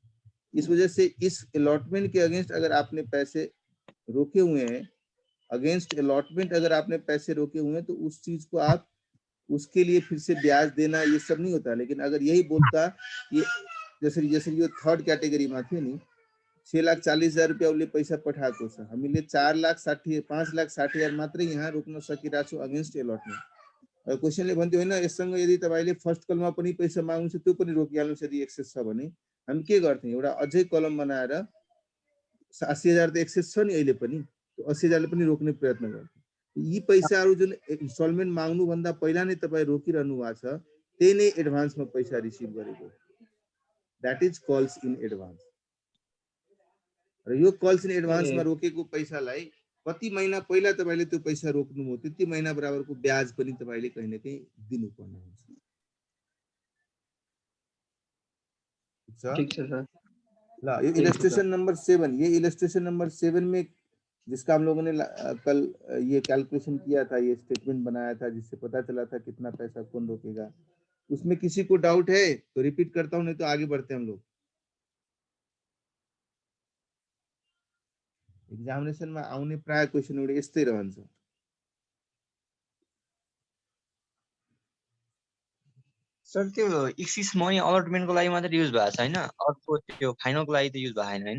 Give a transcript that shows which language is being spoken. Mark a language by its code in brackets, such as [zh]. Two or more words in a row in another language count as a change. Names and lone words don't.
[hi] इस वजह से इस अलॉटमेंट के अगेंस्ट अगर आपने पैसे रोके हुए हैं, [en] against allotment [hi] अगर आपने पैसे रोके हुए हैं, तो उस चीज को आप उसके लिए फिर से ब्याज देना ये सब नहीं होता। लेकिन अगर यही बोलता, ये जैसे [ne] यो [en] third category [ne] में थे नि, 6,40,000 रुपया उसले पैसा पठाएको छ, हामीले 5,60,000 मात्रै यहाँ रोक्न सकिरहेको छौं [en] against allotment. [ne] क्वेशनले भन्थ्यो हैन, यससँग यदि तपाईले फर्स्ट कलममा पनि पैसा माग्नु छ त्यो पनि रोकिहाल्नुस् यदि एक्सेस छ भने। हामी के गर्थ्यौं, एउटा अझै कलम बनाएर 80,000 त एक्सेस छ नि अहिले पनि, त्यो 80,000 ले पनि रोक्ने प्रयत्न गर्थ्यौं। यी पैसाहरु जुन इन्स्टलमेन्ट माग्नु भन्दा पहिला नै तपाई रोकिरहनु भएको छ, त्यही नै एडभान्समा पैसा रिसिभ गरेको, [en] that is calls in advance. [ne] र यो [en] calls in advance [ne] रोकेको पैसालाई कति महिना पहिला तपाईले त्यो पैसा रोक्नुभयो, त्यति महिना बराबरको ब्याज पनि तपाईले कहीं न कहीं दिनुपर्ने हुन्छ। ठीक छ सर। [hi] ल, यो [en] illustration number [hi] 7, ये [en] illustration number [hi] 7 में जिसका हम लोगों ने कल ये कैलकुलेशन किया था, ये स्टेटमेंट बनाया था, जिससे पता चला था कितना पैसा कौन रोकेगा। उसमें किसी को डाउट है तो रिपीट करता हूँ, नहीं तो आगे बढ़ते हैं हम लोग। [ne] एक्जामिनेसनमा आउने प्राय क्वेसन एउटा यस्तै रहन्छ। सर त्यो [en] excess money [ne] अलटमेन्टको लागि मात्र युज भएको छ हैन, अर्को त्यो फाइनलको लागि त युज भएको छैन हैन?